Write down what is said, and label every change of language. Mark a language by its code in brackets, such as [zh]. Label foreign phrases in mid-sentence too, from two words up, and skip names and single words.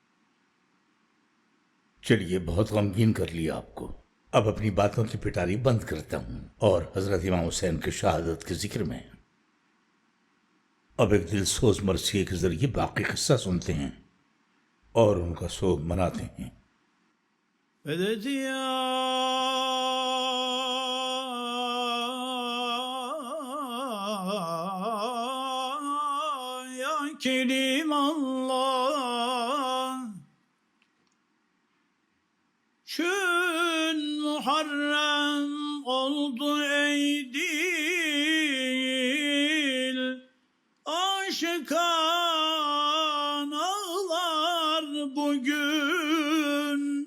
[ur] چلیے، بہت غمگین کر لیا آپ کو. اب اپنی باتوں کی پٹاری بند کرتا ہوں اور حضرت امام حسین کی شہادت کے ذکر میں اب ایک دلسوز مرثیے کے ذریعے باقی قصہ سنتے ہیں اور ان کا سوگ مناتے ہیں. [tr] Kerim Allah Çün Muharrem oldu ey dil Aşıka bugün.